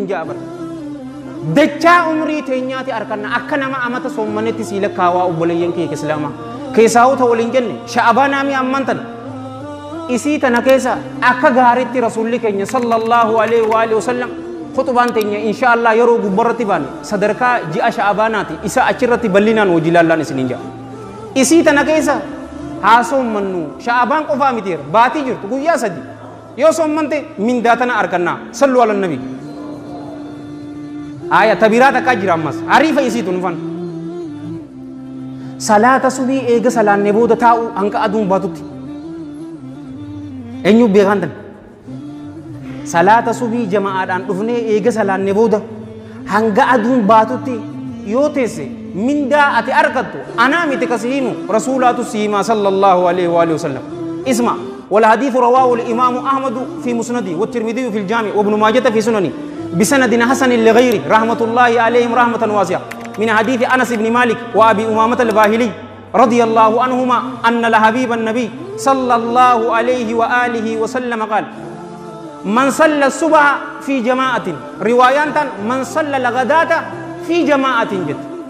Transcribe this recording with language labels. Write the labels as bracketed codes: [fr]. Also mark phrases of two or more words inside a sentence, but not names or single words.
[om] jaabar dachaa umrii teenyaati arkanna akka nama amata soommanetti siila kaawaa obboleeyyan kiyya islaama keessaawuta waliin jenne sha'abaanaami ammantan isii tana keessa akka gaaritti rasuulli keenya [ar] صلى الله عليه وعلى آله وسلم [om] khutbaan teenya [ar] إن شاء الله [om] yeroo gubbarratti baane sadarkaa ji'a sha'abaanaati isa achirratti bal'inaan hojii laallaan isiniin jaa isii tana keessa haa soommannu sha'abaan qofaa mitiira baatii jirtu guyyaa sadi yoo soommante mindaa tana arkannaa [ar] صلوا على النبي [om] aya tabiraa takkaa jira ammas ariifa isii tunfan salaata subii eega salaanne booda taa'u hanga aduun baatutti eenyu beekan tan salaata subii jama'aadhaan dhufnee eega salaanne booda hanga aduun baatutti yoo teesse mindaa ati arkattu anaa miti kasihimu rasuulaatu siimaa [ar] صلى الله عليه وعلى آله وسلم isma والحديث رواه الإمام أحمد في مسنده والترمذي في الجامع وابن ماجه في سننه بسند حسن لغيره رحمة الله عليهم رحمة واسعة من حديث أنس بن مالك وأبي أمامة الباهلي رضي الله عنهما أن لحبيب النبي صلى الله عليه وآله وسلم قال من صلى الصبح في جماعة روايات من صلى الغداة في جماعة جد